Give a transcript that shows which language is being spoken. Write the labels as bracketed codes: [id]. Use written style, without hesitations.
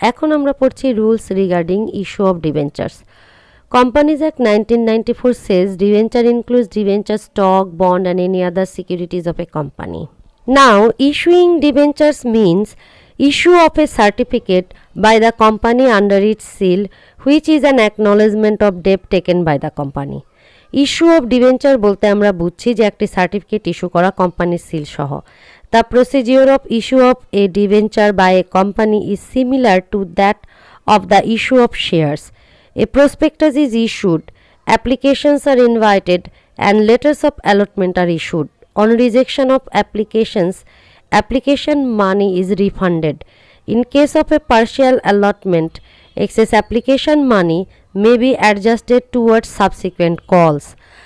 [bn] এখন আমরা পড়ছি [en] Rules regarding issue of debentures. Companies Act 1994 says debenture includes debenture stock, bond and any other securities of a company. Now, issuing debentures means Issue of a certificate by the company under its seal, which is an acknowledgement of debt taken by the company. Issue of debenture [bn] বলতে আমরা বুঝছি যে একটি certificate issue করা কোম্পানির seal সহ। [en] The procedure of issue of a debenture by a company is similar to that of the issue of shares. A prospectus is issued, applications are invited, and letters of allotment are issued. On rejection of applications, application money is refunded. In case of a partial allotment, excess application money may be adjusted towards subsequent calls.